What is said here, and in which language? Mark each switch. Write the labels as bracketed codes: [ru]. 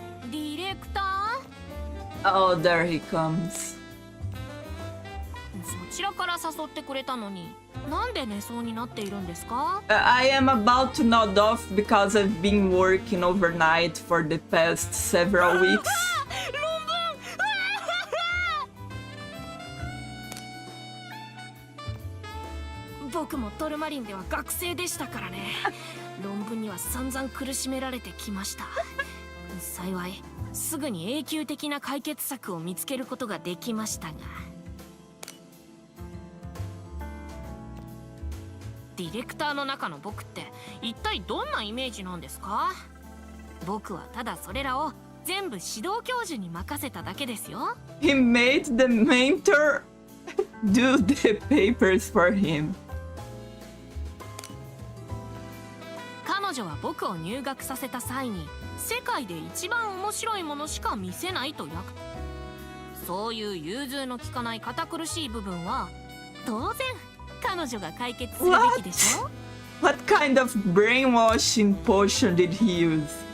[ja] ディレクター？ [en] Oh, there he comes. [ja] そちらから誘ってくれたのに、なんで寝そうになっているんですか？ [en] I am about to nod off because I've been working overnight for the past several weeks. [ja] 論文僕もトルマリンでは学生でしたからね。論文には散々苦しめられてきました。幸いすぐに永久的な解決策を見つけることができましたが。ディレクターの中の僕って一体どんなイメージなんですか？僕はただそれらを全部指導教授に任せただけですよ。 [en] He made the mentor do the papers for him. [ja] 彼女は僕を入学させた際に世界で一番面白いものしか見せないとそういう融通の利かない堅苦しい部分は当然彼女が解決するべきでしょ。 [en] What kind of brainwashing potion did he use?